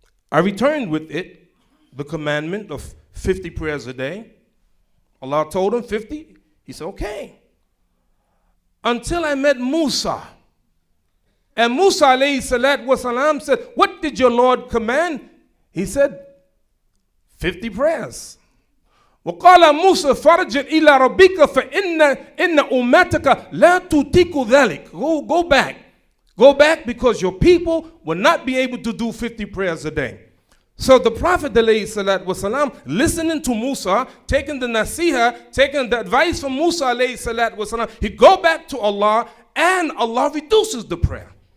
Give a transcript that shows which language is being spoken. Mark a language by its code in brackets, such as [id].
[en] I returned with it, the commandment of 50 prayers a day. Allah told him 50. He said, okay. Until I met Musa. And Musa alayhi salatu wasalam said, what did your Lord command? He said, 50 prayers. [ar] وقال موسى فرجع إلى ربك فإن أمتك لا تطيق ذلك. [en] Go back because your people will not be able to do 50 prayers a day. So the Prophet ﷺ, listening to Musa, taking the nasiha, taking the advice from Musa ﷺ, he go back to Allah and Allah reduces the prayer.